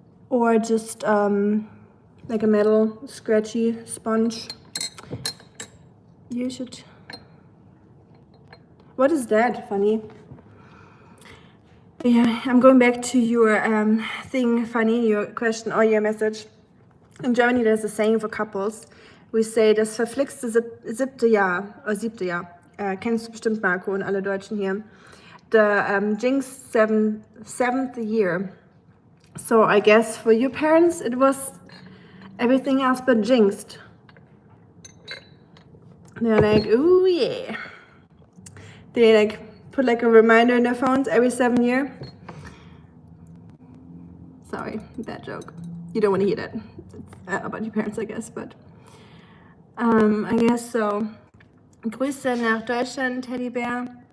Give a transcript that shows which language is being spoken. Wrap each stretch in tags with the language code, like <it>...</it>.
<en>Or just like a metal scratchy sponge. You should. What is that, Fanny? Yeah, I'm going back to your thing, Fanny, your question or your message. In Germany, there's a saying for couples. We say,</en> <de>das verflixte siebte Jahr. Kennst du bestimmt, Marco, und alle Deutschen hier.</de> <en>The jinxed seventh year. So I guess for your parents, it was everything else but jinxed. They're like, ooh, yeah. They like put like a reminder in their phones every 7 years. Sorry, bad joke. You don't want to hear that. It's about your parents, I guess, but I guess so.</en> <de>Grüße nach Deutschland, Teddybär.</de>